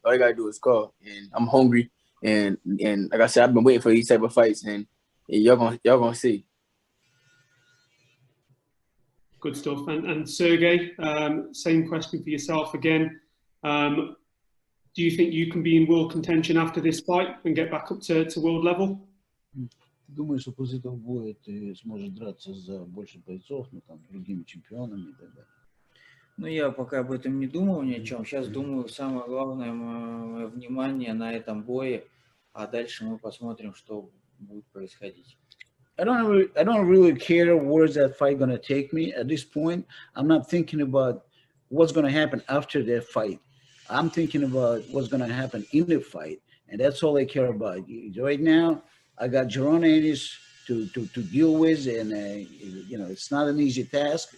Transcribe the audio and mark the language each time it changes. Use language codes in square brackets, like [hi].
[en] All you gotta do is call, and I'm hungry. And like I said, I've been waiting for these type of fights, and y'all gonna see. Good stuff. And Sergey, same question for yourself again. Do you think you can be in world contention after this fight and get back up to world level? [ru] Думаю, что после этого боя ты сможешь драться за больше бойцов, ну там, другими чемпионами и так далее. Ну, я пока об этом не думал ни о чем. Сейчас думаю, самое главное мое внимание на этом бое, а дальше мы посмотрим, что будет происходить. [en] I don't really care where's that fight going to take me at this point. I'm not thinking about what's going to happen after that fight. I'm thinking about what's going to happen in the fight, and that's all I care about. Right now, I got Jaron Ennis to deal with, and you know, it's not an easy task.